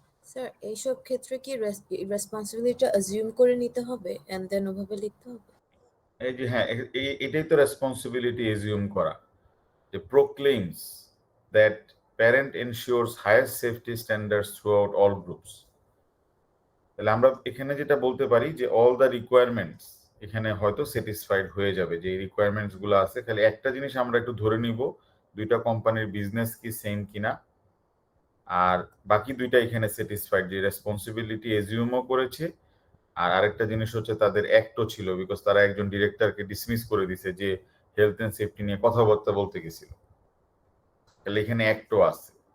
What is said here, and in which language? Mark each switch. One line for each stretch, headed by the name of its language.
Bangla: Sir এইসব ক্ষেত্রে কি রেসপন্সিবিলিটিটা অ্যাজিউম করে নিতে হবে এন্ড দেন ওভাবে লিখতে হবে? এই যে হ্যাঁ, এটাই তো রেসপন্সিবিলিটি এজিউম করা, যে
English: proclaims that parent ensures highest safety standards throughout all groups।
Bangla: তাহলে আমরা এখানে যেটা বলতে পারি যে অল দ্য রিকোয়ারমেন্টস এখানে হয়তো স্যাটিসফাইড হয়ে যাবে, যে এই রিকোয়ারমেন্টস গুলো আছে। খালি একটা জিনিস আমরা একটু ধরে নিব, দুইটা কোম্পানির বিজনেস কি সেম কিনা, আর বাকি দুইটা এখানে স্যাটিসফাইড, যে রেসপন্সিবিলিটি এজিউমও করেছে, আর আরেকটা জিনিস হচ্ছে তাদের অ্যাক্টও ছিল, বিকজ তারা একজন ডিরেক্টরকে ডিসমিস করে দিছে যে হেলথ এন্ড সেফটি নিয়ে কথাবার্তা বলতে গেছিল, তাহলে এখানে অ্যাক্টও আছে।